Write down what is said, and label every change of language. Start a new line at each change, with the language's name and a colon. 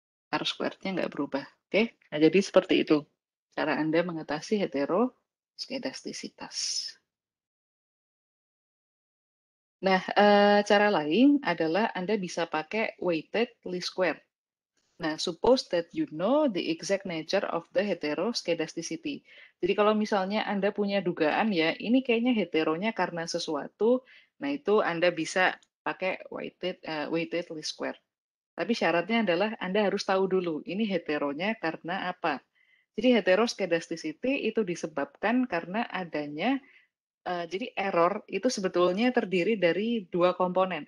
Indonesian: R squared-nya nggak berubah. Oke, nah jadi seperti itu cara Anda mengatasi heteroskedastisitas. Nah, cara lain adalah Anda bisa pakai weighted least square.
English: Nah, suppose that you know the exact nature of the heteroskedasticity.
Indonesian: Jadi kalau misalnya Anda punya dugaan ya, ini kayaknya heteronya karena sesuatu, nah itu Anda bisa pakai weighted least square. Tapi syaratnya adalah Anda harus tahu dulu, ini heteronya karena apa. Jadi heteroskedasticity itu disebabkan karena adanya jadi error itu sebetulnya terdiri dari dua komponen.